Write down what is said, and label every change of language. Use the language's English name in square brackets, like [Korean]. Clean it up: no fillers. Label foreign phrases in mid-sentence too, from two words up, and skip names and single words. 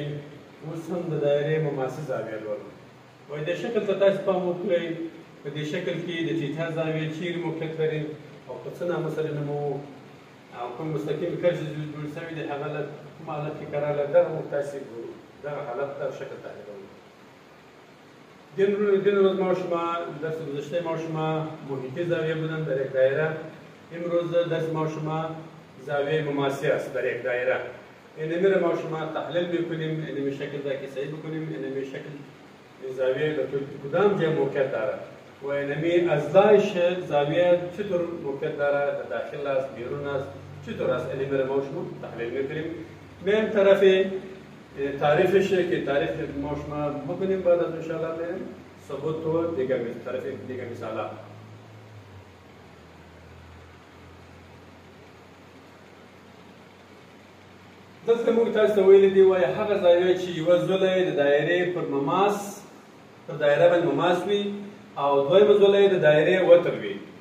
[Pashto] اوس هم د دایرې مماثل زاویه لولو. وایي دې شکل ته تاسې پام وکړئ. په دې شکل کې د ټیټا زاویې چیرې موقعیت لري او په څه نامه سره نوموو او کوم مستقیم کرښې جوړ شوي دي هغه له کوم حالت کې قرار لري. دغه موږ تاسې ګورو. دغه حالت ته شکل تحلیلوو. [Persian] دین روز ما شما درس گذشته ما شما محیطی زاویه بودن در یک دایره. امروز درس ما شما زاویه مماثل است در یک دایره. اینمی را ما شما تحلیل میکنیم، اینمی شکل را که صحیح بکنیم، اینمی شکل زاویه کدام جای موقعیت دارد و اینمی ازدایش زاویه چطور موقعیت دارد، داخل است، بیرون است، چطور است، اینمی را ما شما تحلیل میکنیم. میم طرف تعریفش که تعریف ما شما بکنیم بعد از انشاءالله بریم ثبوت و طرف دیگه مثالا. [Pashto] دلته موږ تاسو ته ویلي دي وایي هغه زاویه چې یوه زوله یې د دایرې پر دایره باندې مماس وي او دویمه زوله یې د دایرې وتر وي.